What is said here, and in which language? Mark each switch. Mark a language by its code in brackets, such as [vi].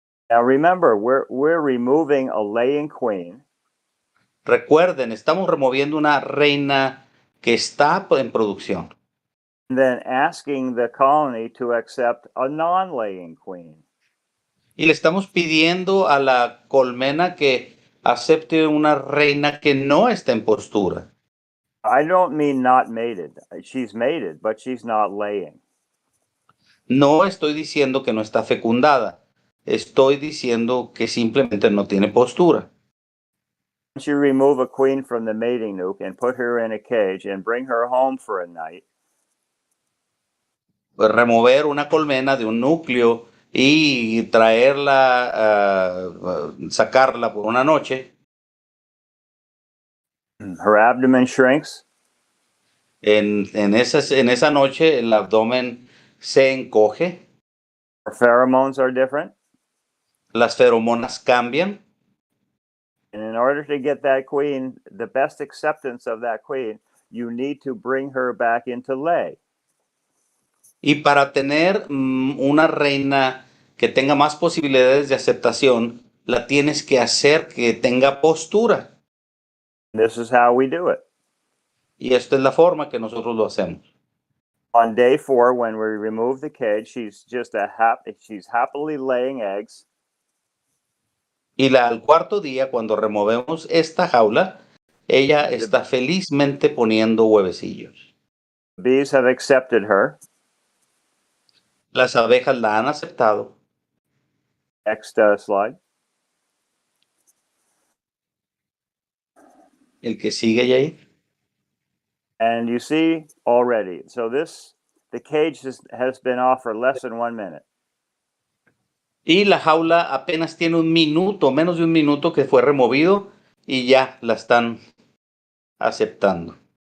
[en] Now remember, we're removing a laying queen. [es] Recuerden, estamos removiendo una reina que está en producción. [en] And then asking the colony to accept a non-laying queen. [es] Y le estamos pidiendo a la colmena que acepte una reina que no está en postura. [en] I don't mean not mated. She's mated, but she's not laying. [es] No estoy diciendo que no está fecundada. Estoy diciendo que simplemente no tiene postura. [en] Once you remove a queen from the mating nuke and put her in a cage and bring her home for a night, [es] Pues remover una colmena de un núcleo y traerla, sacarla por una noche. [en] her abdomen shrinks. [es] En esa noche el abdomen se encoge, [en] Her pheromones are different. [es] las feromonas cambian. [en] And in order to get that queen, the best acceptance of that queen, you need to bring her back into lay. [es] Y para tener una reina que tenga más posibilidades de aceptación, la tienes que hacer que tenga postura. [en] This is how we do it. [es] Y esta es la forma que nosotros lo hacemos. [en] On day 4, when we remove the cage, she's happily laying eggs. [es] Y al cuarto día, cuando removemos esta jaula, ella está felizmente poniendo huevecillos. [en] The bees have accepted her. [es] Las abejas la han aceptado. [en] Next slide. [es] El que sigue ahí. [en] And you see already, so the cage has been off for less than 1 minute. [es] Y la jaula apenas tiene un minuto, menos de un minuto que fue removido y ya la están aceptando.